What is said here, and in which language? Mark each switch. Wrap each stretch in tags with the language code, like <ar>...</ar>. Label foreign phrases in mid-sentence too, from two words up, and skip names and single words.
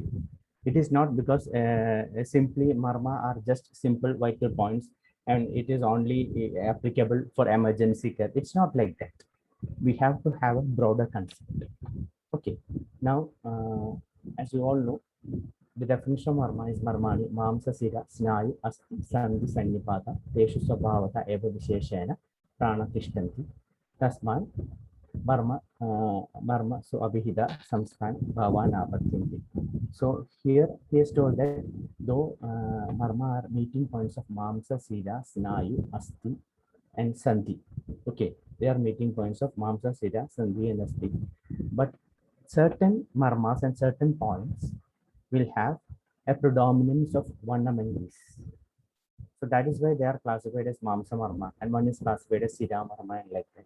<en>It is not because simply marma are just simple vital points and it is only applicable for emergency care. It's not like that. We have to have a broader concept. Okay. Now, as you all know, the definition of marma is</en> <sa>marmani, mamsa sira, snayu, asti, sandhi, sannipata, teshu swabhavata, eva visheshena, prana tishtanti, tasman, marma, so abhihida, samskan, bhavan, apatyinti.</sa> <en>So here he is told that though marma are meeting points of</en> <sa>mamsa, sira, snayu,</sa> <en>asti, and sandhi. Okay, they are meeting points of</en> <sa>mamsa, sira, sandhi,</sa> <en>and asti. But certain marmas and certain points will have a predominance of one among these. So that is why they are classified as</en> <sa>mamsa marma,</sa> <en>and one is classified as</en> <sa>sira marma,</sa> <en>and like that.</en>